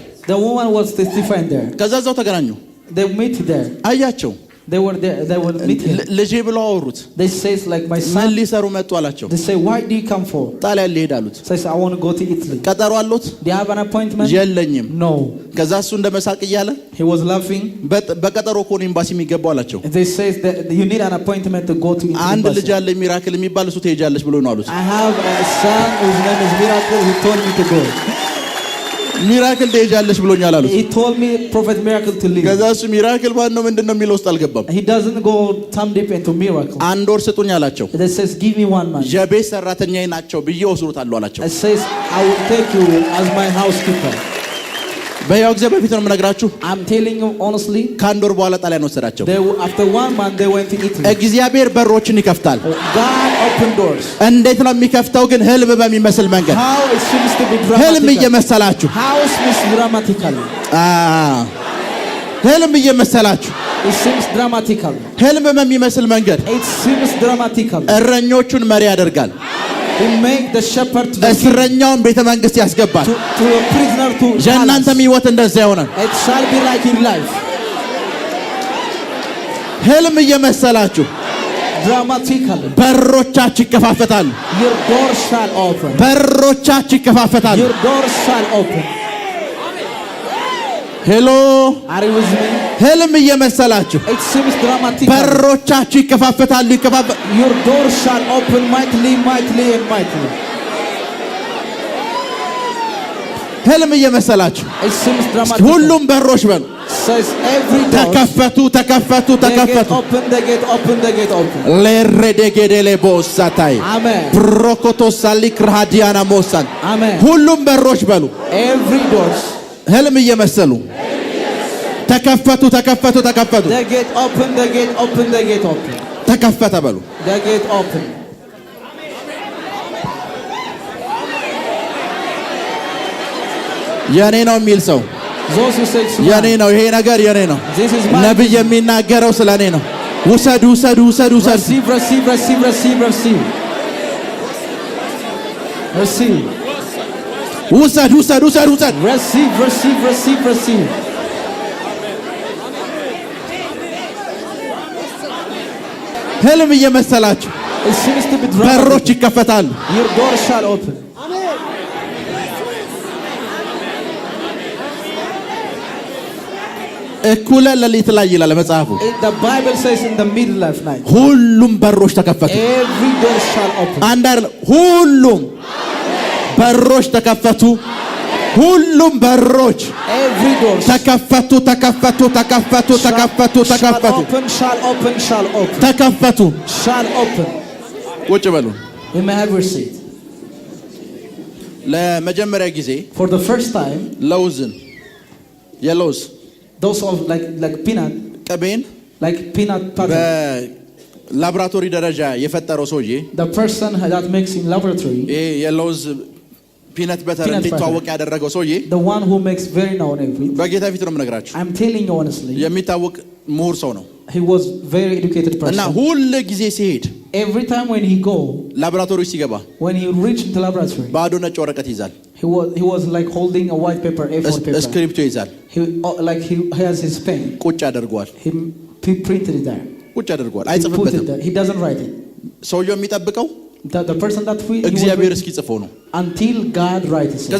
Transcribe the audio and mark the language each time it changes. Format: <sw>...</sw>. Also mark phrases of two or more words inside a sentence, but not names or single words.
<en>The woman was testifying there.</en> <am>ከዛ እዛው ተገናኙ።</am> <en>They meet there.</en> <am>አያቸው።</am> <en>They were there. They were meeting.</en> <am>ልጄ ብለው አወሩት።</am> <en>They says like my</en> <am>ምን</am> <en>son.</en> <am>ሊሰሩ መጡ አላቸው።</am> <en>They say why do you come for?</en> <am>ጣሊያን ሊሄድ አሉት።</am> <en>Says I want to go to Italy.</en> <am>ቀጠሮ አሉት።</am> <en>Do you have an appointment?</en> <am>የለኝም።</am> <en>No.</en> <am>ከዛ እሱ እንደመሳቅ እያለ</am> <en>He was laughing.</en> <am>በቀጠሮ እኮ ነው ኤምባሲ የሚገባው አላቸው።</am> <en>They says that you need an appointment to go to Italy.</en> <am>አንድ ልጅ አለ ሚራክል የሚባል እሱ ትሄጃለሽ ብሎ ነው አሉት።</am> <en>I have a son whose name is Miracle. He told me to go.</en> <am>ሚራክል ትሄጃለሽ ብሎኛል አሉት።</am> <en>He told me Prophet Miracle to leave.</en> <am>ከዛ እሱ ሚራክል ማን ነው ምንድነው የሚለው ውስጥ አልገባም።</am> <en>He doesn't go thumb deep into miracle.</en> <am>አንድ ወር ስጡኝ አላቸው።</am> <en>They says give me 1 month.</en> <am>የቤት ሰራተኛዬ ናቸው ብዬ ወስሩታለሁ አላቸው።</am> <en>It says I will take you as my housekeeper.</en> <am>በያው ጊዜ በፊት ነው የምነግራችሁ።</am> <en>I'm telling you honestly.</en> <am>ከአንድ ወር በኋላ ጣሊያን ወሰዳቸው።</am> <en>After 1 month they went to Italy.</en> <am>እግዚአብሔር በሮችን ይከፍታል።</am> <en>God opened doors.</en> <am>እንዴት ነው የሚከፍተው? ግን ህልም በሚመስል መንገድ።</am> <en>How it seems to be dramatic.</en> <am>ህልም እየመሰላችሁ።</am> <en>How it seems dramatically.</en> <am>ህልም እየመሰላችሁ።</am> <en>It seems dramatically.</en> <am>ህልም በሚመስል መንገድ</am> <en>It seems dramatically.</en> <am>እረኞቹን መሪ ያደርጋል።</am> <en>He make the shepherd to the</en> <am>እስረኛውን ቤተ መንግስት ያስገባል።</am> <en>to a prisoner to</en> <am>የእናንተም ህይወት እንደዛ ይሆናል።</am> <en>It shall be like in life.</en> <am>ህልም እየመሰላችሁ</am> <en>Dramatically.</en> <am>በሮቻችሁ ይከፋፈታሉ።</am> <en>Your doors shall open.</en> <am>በሮቻችሁ ይከፋፈታሉ።</am> <en>Your doors shall open.</en> <am>ሄሎ</am> <en>Are you with me?</en> <am>ህልም እየመሰላችሁ</am> <en>It seems dramatic.</en> <am>በሮቻችሁ ይከፋፈታሉ።</am> <en>Your doors shall open mightily, mightily, and mightily.</en> <am>ህልም እየመሰላችሁ</am> <en>It seems dramatic.</en> <am>ሁሉም በሮች በሉ</am> <en>Says every door.</en> <am>ተከፈቱ ተከፈቱ</am> <en>They get</en> <am>ተከፈቱ።</am> <en>open, they get open, they get open. ለሬዴጌዴሌ ቦሳታይ Amen. ፕሮኮቶሳሊ ክራዲያና ሞሳን Amen.</en> <am>ሁሉም በሮች በሉ</am> <en>Every doors.</en> <am>ህልም እየመሰሉ ተከፈቱ ተከፈቱ ተከፈቱ።</am> <en>The gate open, the gate open, the gate open.</en> <am>ተከፈተ በሉ።</am> <en>The gate open.</en> <am>የኔ ነው የሚል ሰው</am> <en>Those who say it's</en> <am>የኔ ነው ይሄ ነገር የኔ ነው።</am> <en>This is mine.</en> <am>ነብይ የሚናገረው ስለኔ ነው። ውሰዱ ውሰዱ ውሰዱ ውሰዱ።</am> <en>Receive, receive, receive, receive, receive. Receive.</en> <am>ውሰድ ውሰድ ውሰድ ውሰድ።</am> <en>Receive, receive, receive, receive.</en> <am>ህልም እየመሰላችሁ</am> <en>It seems to be</en> <am>በሮች</am> <en>dramatic.</en> <am>ይከፈታሉ።</am> <en>Your door shall open.</en> <am>እኩለ ሌሊት ላይ ይላል መጽሐፉ።</am> <en>The Bible says in the middle of night,</en> <am>ሁሉም በሮች ተከፈቱ።</am> <en>every door shall open.</en> <am>አንድ አይደለም፣ ሁሉም በሮች ተከፈቱ። ሁሉም በሮች</am> <en>Every door</en> <am>ተከፈቱ ተከፈቱ ተከፈቱ ተከፈቱ</am> <en>shall</en> <am>ተከፈቱ</am> <en>open, shall open, shall open,</en> <am>ተከፈቱ።</am> <en>shall open.</en> <am>ቁጭ በሉ።</am> <en>You may have your seat.</en> <am>ለመጀመሪያ ጊዜ</am> <en>For the first time,</en> <am>ለውዝን የለውዝ</am> <en>those of like peanut,</en> <am>ቅቤን</am> <en>like peanut butter,</en> <am>በላቦራቶሪ ደረጃ የፈጠረው ሰውዬ</am> <en>the person that makes in laboratory,</en> <am>ይሄ የለውዝ</am> <en>peanut butter</en> <am>እንዲታወቅ ያደረገው ሰውዬ</am> <en>the one who makes very known everything.</en> <am>በጌታ ፊት ነው የምነግራችሁ።</am> <en>I'm telling you honestly,</en> <am>የሚታወቅ ምሁር ሰው ነው</am> <en>he was very educated</en> <am>እና</am> <en>person.</en> <am>ሁሉ ጊዜ ሲሄድ</am> <en>Every time when he go,</en> <am>ላቦራቶሪ ሲገባ</am> <en>when he reached into laboratory,</en> <am>ባዶ ነጭ ወረቀት ይዛል።</am> <en>he was like holding a white paper, A4 paper.</en> <am>እስክሪፕቶ ይዛል።</am> <en>He has his pen.</en> <am>ቁጭ አድርጓል።</am> <en>He printed it there.</en> <am>ቁጭ አድርጓል።</am> <en>He put it</en> <am>አይጽፍበትም።</am> <en>there. He doesn't write it.</en> <am>ሰውየው የሚጠብቀው</am> <en>The person that he was</en> <am>እግዚአብሔር</am> <en>reading,</en> <am>እስኪጽፈው ነው።</am> <en>until God writes it.</en>